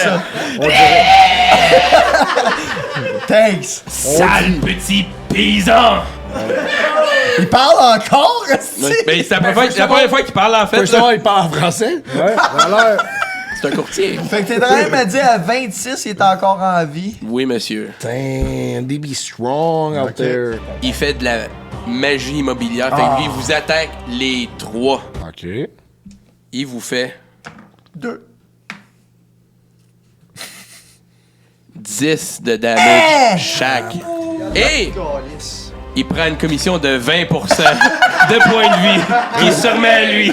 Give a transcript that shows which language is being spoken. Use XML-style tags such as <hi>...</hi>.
<fr>attends. ça.</fr> <en>Thanks!</en> <fr>Sale petit paysan! Il parle encore, Ben, c'est la première fois qu'il parle, en fait. Faut savoir, il parle en français. Ouais, alors, C'est un courtier. Fait que t'es en train de me dire à 26, il est encore en vie. Oui, monsieur.</fr> <en>Damn, they be strong out there.</en> <fr>Il fait de la magie immobilière. Fait que lui, il vous attaque les 3. OK. Il vous fait 2. 10 de damage chaque. Et il prend une commission de 20% de points de vie qui se remet à lui.</fr>